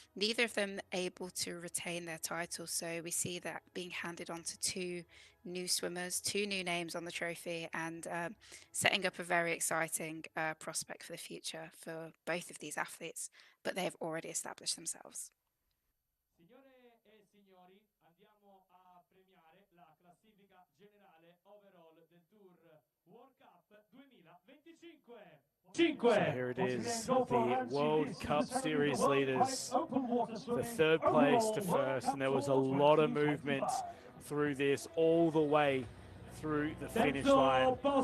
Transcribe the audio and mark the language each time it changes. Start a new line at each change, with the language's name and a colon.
English: Neither of them able to retain their title, so we see that being handed on to two new swimmers, two new names on the trophy, and setting up a very exciting prospect for the future for both of these athletes. But they have already established themselves.
Italian: Signore e signori, andiamo a premiare la classifica generale overall del Tour World Cup 2025.
English: So here it is, the World Cup Series leaders, the third place to first, and there was a lot of movement through this all the way through the finish line.